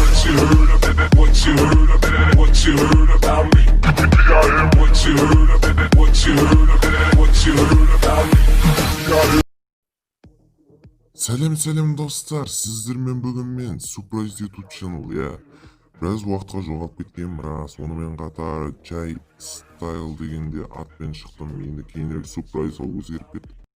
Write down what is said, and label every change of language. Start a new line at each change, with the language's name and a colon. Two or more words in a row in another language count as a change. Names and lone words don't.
English: you heard of that? What you heard of that? What you heard about me? What you heard of that? What you heard of that? What you heard about me?
Kazakh: Сәлем достар, сіздермен бүгін мен Surprise
English: YouTube channel,
Kazakh: біраз уақытқа жоғалып кеткен рас. Онымен қатар Jay Style дегенде атпен шықтым. Енді кейінірек Surprise ол өзгеріп кетті.